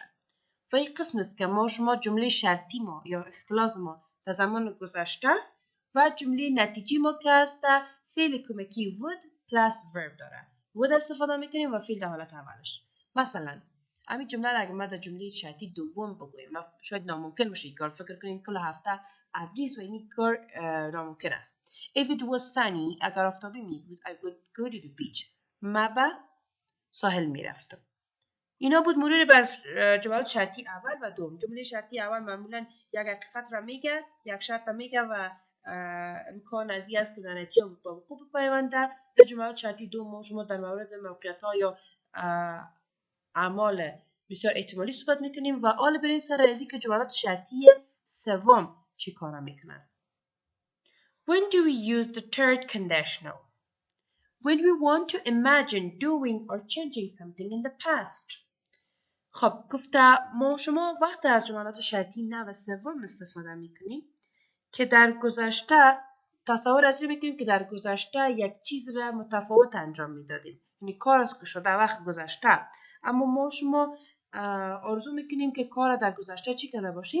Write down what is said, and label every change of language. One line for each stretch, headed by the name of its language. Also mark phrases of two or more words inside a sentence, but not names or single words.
Persian: و این قسم است که شما جمله شرطی ما یا اختلاس ما در زمان گذشته است و جمله نتیجی ما که است فعل کمکی
English: would plus verb
Persian: داره. would استفاده میکنیم و فعل در حالت اولش. مثلا همین جمله را اگر ما در جمله شرطی دوم بگویم و شاید ناممکن باشه این کار، فکر کنید کل هفته ابریز و این کار ناممکن است.
English: If it was sunny
Persian: اگر آفتابی می بود
English: I would go to the beach.
Persian: من به ساحل می رفتم. اینا بود مرور بر جملات شرطی اول و دوم. جمله شرطی اول معمولا یک حقیقت را میگه، یک شرط را میگه و امکان از این است که در نتیجه با وقوع بپیونده. در جملات شرطی دوم شما در مورد موقعیت‌ها یا اعمال بسیار احتمالی صحبت میکنیم و حالا بریم سر از اینکه جملات شرطی سوم چی کارا میکنن.
English: When do we use the third conditional? When we want to imagine doing or changing something in the past.
Persian: خب گفته ما شما وقت از جملات شرطی نوع سوم استفاده میکنیم که در گذشته تصور از این میکنیم که در گذشته یک چیز را متفاوت انجام میدادیم. یعنی کار از که شده وقت گذشته، اما ما شما آرزو میکنیم که کار در گذشته چی کرده باشیم؟